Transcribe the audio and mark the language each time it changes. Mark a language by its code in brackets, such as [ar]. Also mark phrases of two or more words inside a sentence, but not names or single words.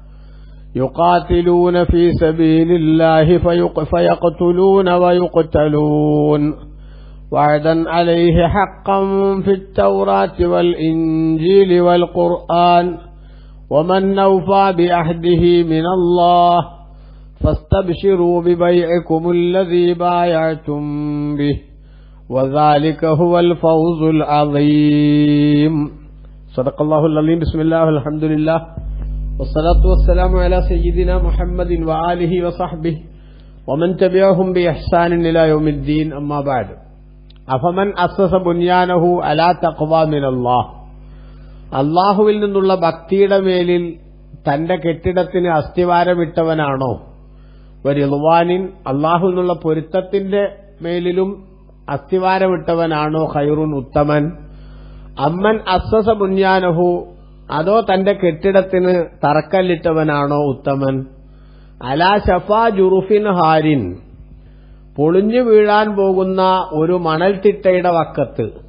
[ar] يقاتلون في سبيل الله فيقتلون ويقتلون وعدا عليه حقا في التوراة والإنجيل والقرآن ومن أوفى بعهده من الله فاستبشروا ببيعكم الذي بايعتم به وذلك هو الفوز العظيم. صدق الله العظيم. بسم الله والحمد لله والصلاة والسلام على سيدنا محمد وآله وصحبه ومن تبعهم بإحسان إلى يوم الدين. أما بعد. أفمن أسس بنيانه على تقوى من الله. [ml] അല്ലാഹുവിൽ നിന്നുള്ള ഭക്തിയുടെ മേലിൽ തന്റെ കെട്ടിടത്തിന് അസ്ഥിവാരമിട്ടവനാണോ, [ar] ورضوان الله [ml] എന്നുള്ള പൊരുത്തത്തിന്റെ മേലിലും അസ്ഥിവാരമിട്ടവനാണോ, ഖൈറുൻ ഉത്തമൻ, [ar] أمن أسس بنيانه [ml] അതോ തന്റെ കെട്ടിടത്തിന് തറക്കല്ലിട്ടവനാണോ ഉത്തമൻ, [ar] على شفا جرف هار [ml] പൊളിഞ്ഞു വീഴാൻ പോകുന്ന ഒരു മണൽത്തിട്ടയുടെ വക്കത്ത്,